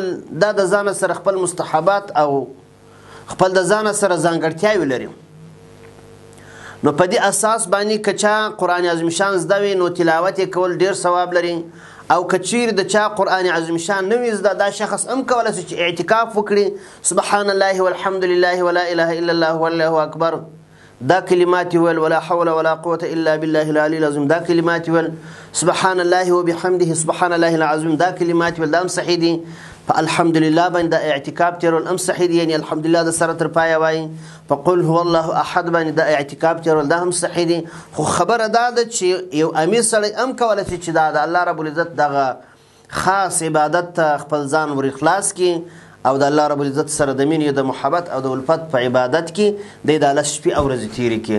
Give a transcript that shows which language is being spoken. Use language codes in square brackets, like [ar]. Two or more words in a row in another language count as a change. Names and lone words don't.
[ps] دا د ځانه سره خپل مستحبات او خپل د ځانه سره ځانګړتیاوې لري. نو په دې اساس باندې که چا قرآن عظیم شان زده وي نو تلاوت یې کول ډېر ثواب لري، او که چیرې د چا قرآن عظیم شان نه وي زده، دا شخص هم کولی شي چې اعتکاف وکړي. [ar] سبحان الله والحمد لله ولا اله الا الله والله اکبر، [ps] دا کلمات ویل، [ar] ولا حول ولا قوة الا بالله العلي العظیم، [ps] دا کلمات ویل، [ar] سبحان الله وبحمده سبحان الله العظیم، [ps] دا کلمات ویل، دا هم صحیح دي. په الحمدلله باندې د اعتکاف تیرول هم صحیح دي، یعنی الحمدلله د سره تر پایه وایي. په قل هو الله احد باندې د اعتکاف تیرول دا هم صحیح دي. خو خبره دا ده چې یو امیر سړی هم کولی شي چې دا د [ar] الله رب العزت [ps] دغه خاص عبادت ته خپل ځان ور اخلاص کړي، او د [ar] الله رب العزت [ps] سره د مینې، د محبت او د الفت په عبادت کې د شپې او ورځې تېرې کړي.